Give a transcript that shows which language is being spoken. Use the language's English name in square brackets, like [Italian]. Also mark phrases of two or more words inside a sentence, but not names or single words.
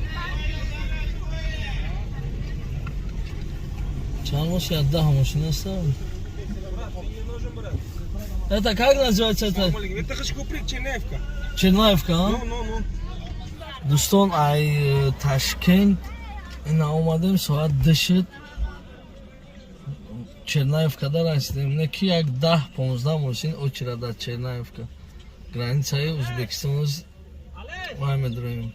[Tajik] Чанд машин? 10 машин ҳастам. [Russian] Это как называется это? Это Хачкуприк, Черняевка. Черняевка, а? Ну. [Tajik] Дӯстон, ай Ташкент ина омадем соат дашид. Черняевкада расидем. Неки як 10-15 машин очередь дар Черняевка. Границаи Ӯзбекистон май медураем.